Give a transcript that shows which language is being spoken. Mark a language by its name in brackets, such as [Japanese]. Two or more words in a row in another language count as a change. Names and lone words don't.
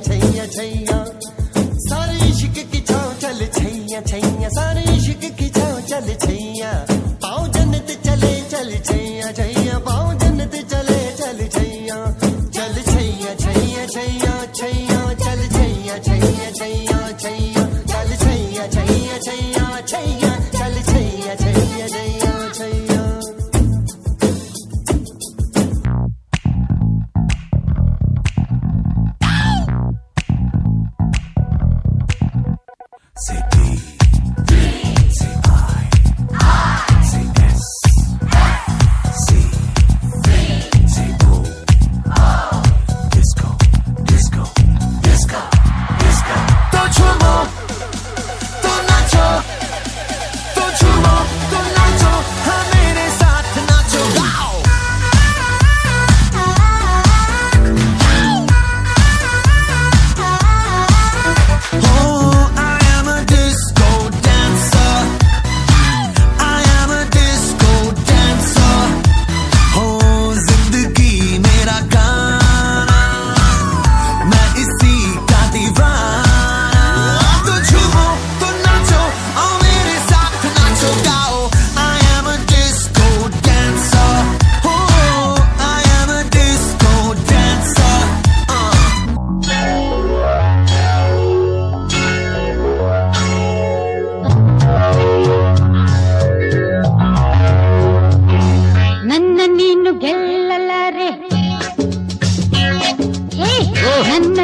[Hindi] छैया छैया सारे इश्क की छाँव चल छैया छैया सारे इश्क की छाँव चल छैया पाँव जन्नत चले चल छैया छैया पाँव जन्नत चले चल छैया चल छैया छैया छैया छैया चल छैया छैया छैया छैया चल छैया छैया छैया छैया चल छैया छैया छैया छैया [English] Say D, say I, say S, C, say O, disco, disco, disco, disco. [Hindi] तो झूमो, तो नाचो, तो झूमो, तो नाचो, हाँ मेरे साथ नाचो, गाओ. [English] Oh, I am a disco dancer. I am a disco dancer. [Hindi] Oh, जिंदगी मेरा गाना, मैं इसी का दीवाना. तो झूमो, तो नाचो, आओ मेरे साथ नाचो, गाओ. [English] I am a disco dancer. Oh, I am a disco dancer. [Kannada] ನನ್ನ ನೀನು ಗೆಲ್ಲಲಾರೆ ಹೇ ನನ್ನ